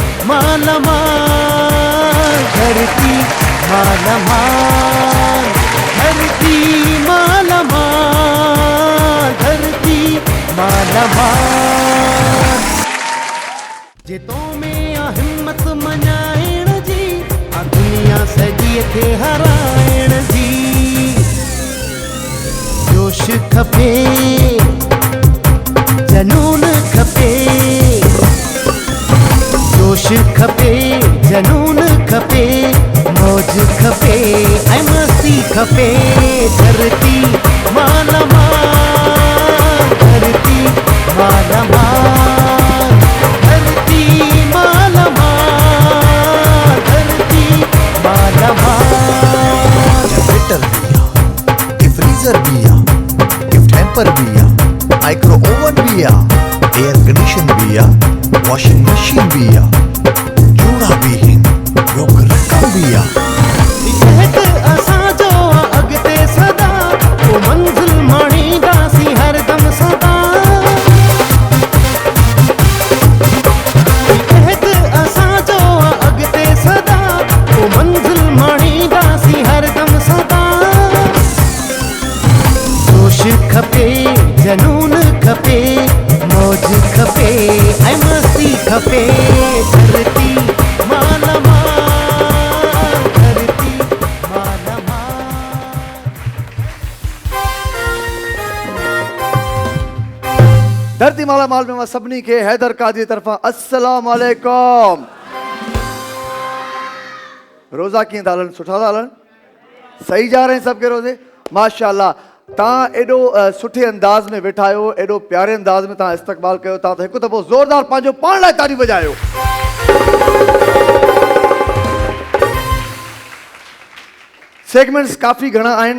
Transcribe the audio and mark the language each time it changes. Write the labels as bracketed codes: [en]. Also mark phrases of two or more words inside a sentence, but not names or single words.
[sd] माला माल, धरती माला माल, धरती माला माल, धरती माला माल। जे तो में आ हिम्मत मनाइण जी, आ दुनिया सॼीअ खे हराइण जी। जोश खपे, जनून खपे, जोश खपे, जनून खपे, मौज खपे, ऐं मस्ती खपे। धरती माला माल, धरती माला माल, धरती माला माल, धरती माला माल। जनरेटर बिया, फ्रीजर बिया, [en] gift hamper [sd] बिया, [en] micro oven [sd] बिया, [en] air condition [sd] बिया, [en] washing machine [sd] बिया, जोड़ा भी हिन, रोक रकम बिया। इजहत असांजो अॻिते सदा, को मंज़िल माणींदासीं हरदम सदा। इजहत असांजो अॻिते सदा, को मंज़िल माणींदासीं हरदम सदा। जोश खपे, जनून खपे, मौज खपे, ऐं मस्ती खपे। धरती माला माल, धरती माला माल। धरती माला माल में मां सभिनी खे हैदर कादरी तरफ़ां [ar] السلام عليكم. [sd] रोज़ा कीअं था हलनि? सुठा था हलनि? [hi] सही जा रहे हैं सबके रोज़े? [sd] माशाअल्लाह। तव्हां एॾो सुठे अंदाज़ में वेठा आहियो, एॾो प्यारे अंदाज़ में तव्हां इस्तक़बाल कयो था, त हिकु दफ़ो ज़ोरदार पंहिंजो पाण लाइ ताड़ी वॼायो। सेगमेंट्स काफ़ी घणा आहिनि।